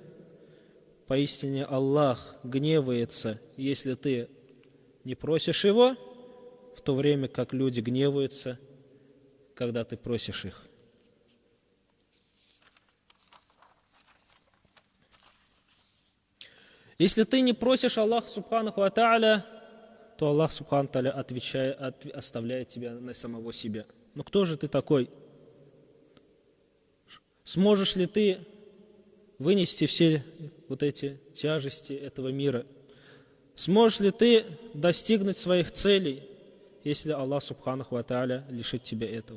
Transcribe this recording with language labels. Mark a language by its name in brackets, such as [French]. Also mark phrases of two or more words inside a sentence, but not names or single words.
[Russian] Поистине Аллах гневается, если ты не просишь Его, в то время как люди гневаются, когда ты просишь их». Если ты не просишь Аллаха [Arabic] سبحانه وتعالى, [Russian] то Аллах [Arabic] سبحانه وتعالى [Russian] оставляет тебя на самого себя. Но кто же ты такой? Сможешь ли ты вынести все вот эти тяжести этого мира? Сможешь ли ты достигнуть своих целей, если Аллах [Arabic] سبحانه وتعالى [Russian] лишит тебя этого?